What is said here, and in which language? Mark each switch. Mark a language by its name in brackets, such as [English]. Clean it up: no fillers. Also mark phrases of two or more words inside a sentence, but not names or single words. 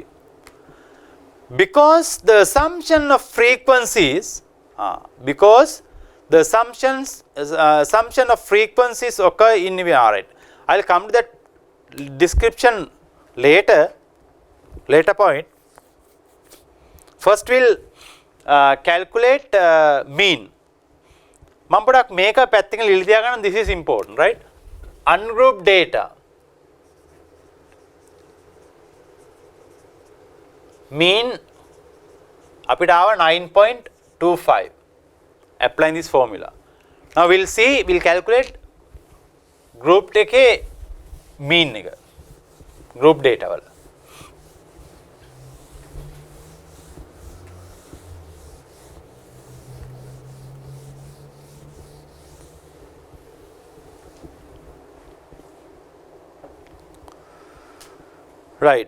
[English] Because the assumption of frequencies, assumption of frequencies occur in VR. I'll come to that description later point. First we'll calculate mean. [Sinhala] මම පොඩක් මේක පැත්තකින් ලියලා තියාගන්න. [English] This is important, right? Ungrouped data. Mean [Sinhala] අපිට ආව [English] 9.25. Applying this formula. Now we'll calculate group එකේ mean එක. Group data වල. Right.